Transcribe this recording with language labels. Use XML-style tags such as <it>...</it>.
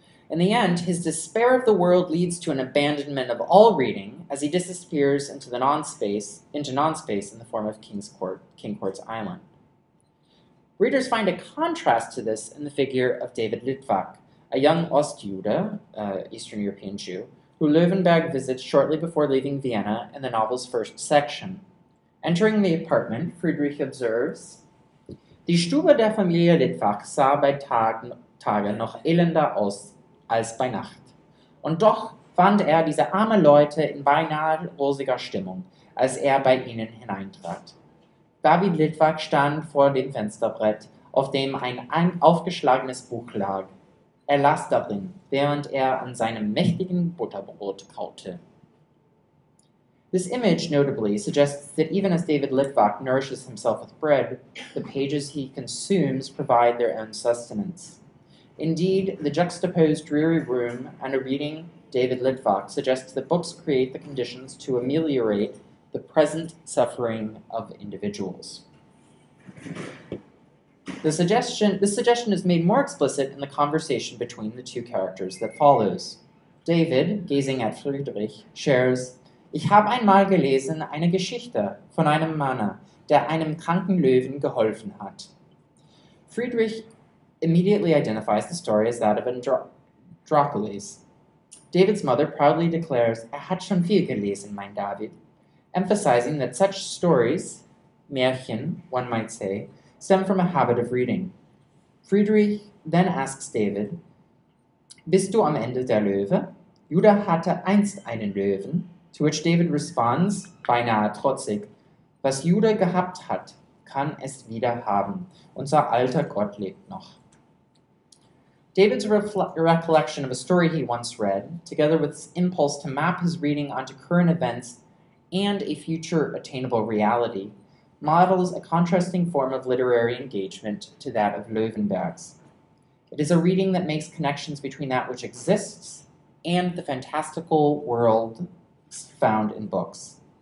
<en>In the end, his despair of the world leads to an abandonment of all reading as he disappears into non-space in the form of King Court's Island. Readers find a contrast to this in the figure of David Litvak, a young Ostjude, Eastern European Jew, who Löwenberg visits shortly before leaving Vienna in the novel's first section. Entering the apartment, Friedrich observes,</en> <de>Die Stube der Familie Litvak sah bei Tage noch elender aus als bei Nacht. Und doch fand er diese armen Leute in beinahe rosiger Stimmung, als er bei ihnen hineintrat. David Litvak stand vor dem Fensterbrett, auf dem ein aufgeschlagenes Buch lag. Er las darin, während er an seinem mächtigen Butterbrot kaute.</de> <en>This image, notably, suggests that even as David Litvak nourishes himself with bread, the pages he consumes provide their own sustenance. Indeed, the juxtaposed dreary room and a reading David Litvak suggests that books create the conditions to ameliorate the present suffering of individuals. This suggestion is made more explicit in the conversation between the two characters that follows. David, gazing at Friedrich, shares,</en> <de>Ich habe einmal gelesen eine Geschichte von einem Mann, der einem kranken Löwen geholfen hat.</de> <en>Friedrich immediately identifies the story as that of Androcles. David's mother proudly declares,</en> <de>hat schon viel gelesen, mein David,</de> <en>emphasizing that such stories, Märchen, one might say, stem from a habit of reading. Friedrich then asks David,</en> <de>Bist du am Ende der Löwe? Judah hatte einst einen Löwen,</de> <en>to which David responds,</en> <de>beinahe trotzig, was Judah gehabt hat, kann es wieder haben. Unser alter Gott lebt noch.</de> <en>David's recollection of a story he once read, together with his impulse to map his reading onto current events and a future attainable reality, models a contrasting form of literary engagement to that of Löwenberg's. It is a reading that makes connections between that which exists and the fantastical world found in books.</en>